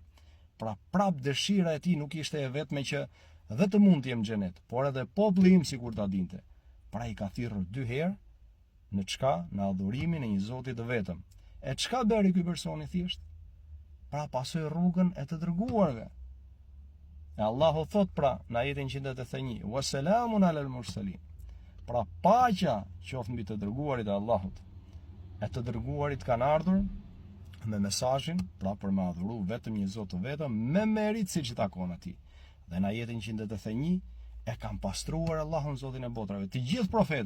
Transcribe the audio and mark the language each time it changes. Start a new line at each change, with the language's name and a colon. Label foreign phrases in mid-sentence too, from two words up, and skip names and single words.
Albanian: Pra prap dëshira e tij nuk ishte e vetme që dhe të mund të jem në xhenet, por edhe populli im sikur ta dinte. Pra i ka thirrur 2 herë në çka? Në adhurimin e një Zoti të vetëm. E çka bëri ky personi thjesht? Pra pasoi rrugën e të dërguarve. E Allahu thot pra në ajetin 181,
Arabic: وسلام على المرسلين.
Albanian: Pra paqja qoftë mbi të dërguarit e Allahut. E të dërguarit kanë ardhur me mesazhin, pra për me adhuru vetëm një Zot të vetëm, me merit siç i takon atij. Dhe në ajetin 181 e kanë pastruar Allahun Zotin e botrave, të gjithë profetët.